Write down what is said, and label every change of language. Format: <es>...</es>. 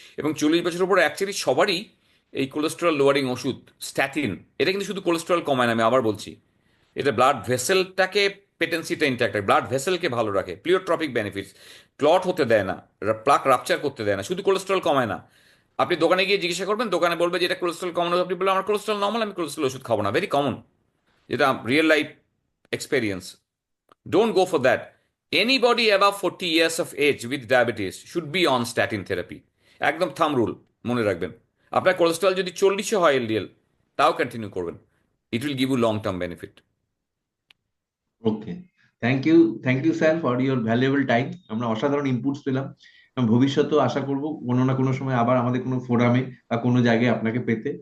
<bn>এবং 40 বছরের উপরে অ্যাকচুয়ালি সবারই এই কোলেস্টেরল লোয়ারিং ওষুধ স্ট্যাটিন, এটা কিন্তু শুধু কোলেস্টেরল কমায় না, আমি আবার বলছি, এটা ব্লাড ভেসেলটাকে, পেটেন্সিটা ইন্ট্যাক্ট রাখে, ব্লাড ভেসেলকে ভালো রাখে, প্লিওট্রপিক বেনিফিটস, ক্লট হতে দেয় না, প্লাক রাপচার করতে দেয় না, শুধু কোলেস্টেরল কমায় না। আপনি দোকানে গিয়ে জিজ্ঞাসা করবেন, দোকানে বলবে যে এটা কোলেস্টেরল কমানো, আপনি বলবেন আমার কোলেস্টেরল নর্মাল, আমি কোলেস্টেরল ওষুধ খাবো না।</bn> <en>Very common, যেটা real life experience. Don't go for that. Anybody above 40 years of age with diabetes should be on statin therapy.</en> <bn>একদম থাম রুল মনে রাখবেন। আপনার কোলেস্ট্রল যদি 40 হয় LDL, তাও কন্টিনিউ করবেন।</bn> <en>It will give you long term benefit. Okay, thank you sir for your valuable time.</en> <bn>আমরা অসাধারণ ইনপুটস পেলাম। এবং ভবিষ্যতেও আশা করব কোনো না কোনো সময় আবার আমাদের কোনো ফোরামে বা কোনো জায়গায় আপনাকে পেতে।</bn>